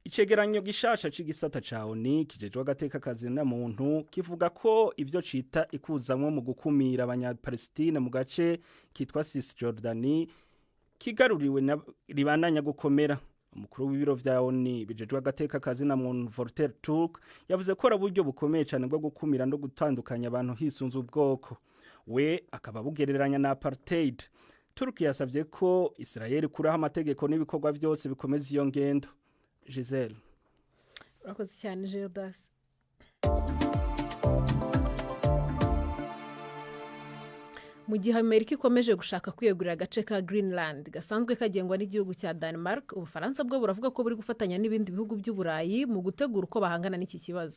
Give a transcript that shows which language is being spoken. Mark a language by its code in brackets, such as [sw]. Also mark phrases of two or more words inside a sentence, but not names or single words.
[rn] Icegeranyo gishasha c'igisata ca ONU kijejwe agateka kazina muntu kivuga ko ivyo cita ikuzamwo mu gukumira abanyapalestine mu gace kitwa Cisjordani kigaruriwe ribandanya gukomera. Umukuru w'ibiro vya ONU bijejwe agateka kazina muntu Volker Turk yavuze ko araburyo bukomeye cyane bwo gukumira no gutandukanya abantu hisunze ubwoko. We akaba bugereranya na apartheid. Turk yasavye ko Israel kuraho amategeko n'ibikorwa byose bikomeza iyo ngendo. Giselle. Murakoze cyane Gerdas. Mu gihe Amerika ikomeje gushaka kwiyegurira agace ka Greenland gasanzwe kagengwa n'igihugu cya Denmark, Ubufaransa bwo buravuga ko buri gufatanya n'ibindi bihugu by'Uburayi mu gutegura uko bahangana n'iki kibazo.